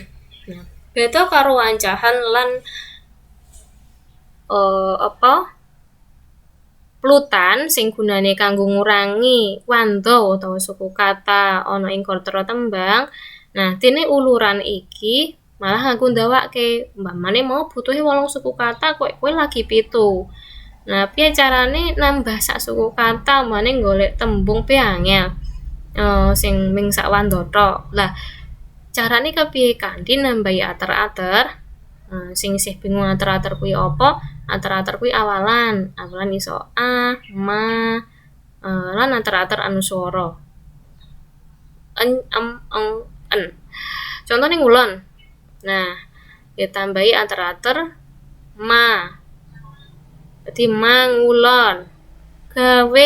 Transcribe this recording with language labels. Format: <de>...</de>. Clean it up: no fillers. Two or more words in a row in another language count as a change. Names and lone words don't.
<jv>Nah, beda karo wancahan lan plutan sing gunane kanggo ngurangi wanda utawa</jv> <id>suku kata</id> <jv>ana ing gatra tembang. Nah, dene uluran iki malah nganggo ndawake. Umpamane mau butuhe 8</jv> <id>suku kata,</id> <jv>kowe lagi 7. Nah, piye carane nambah sak</jv> <id>suku kata</id> <jv>mane golek tembung pe angel. Sing ming sak wanda tok. Lah, carane kepiye kanthi nambahi ater-ater? Sing isih bingung ater-ater kuwi apa? Ater-ater kuwi awalan. Awalan iso a, ma, lan ater-ater anuswara. En, en. Contone ngulon. Nah, ditambahi ater-ater ma. Jadi mangulon, gawe.</jv>